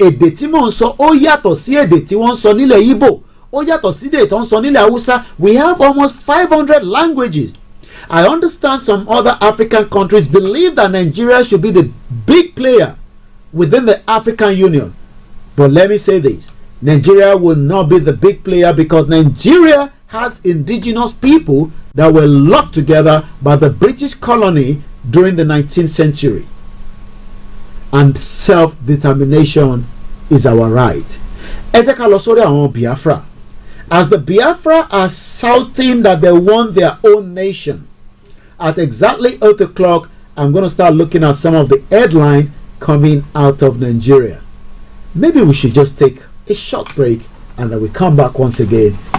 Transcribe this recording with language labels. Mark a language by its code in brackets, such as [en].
[yo] Èdè tí mò ń sọ ó yàtọ̀ sí èdè tí wọ́n ń sọ nílẹ̀ Ìgbò, ó yàtọ̀ sí èdè tó ń sọ nílẹ̀ Haúsá. [en] We have almost 500 languages. I understand some other African countries believe that Nigeria should be the big player within the African Union. But let me say this, Nigeria will not be the big player because Nigeria has indigenous people that were locked together by the British colony during the 19th century. And self-determination is our right. [yo] Ẹ jẹ́ ká lọ sórí àwọn Biafra. [en] As the Biafra are shouting that they want their own nation, at exactly 8 o'clock, I'm going to start looking at some of the headline coming out of Nigeria. Maybe we should just take a short break and then we come back once again.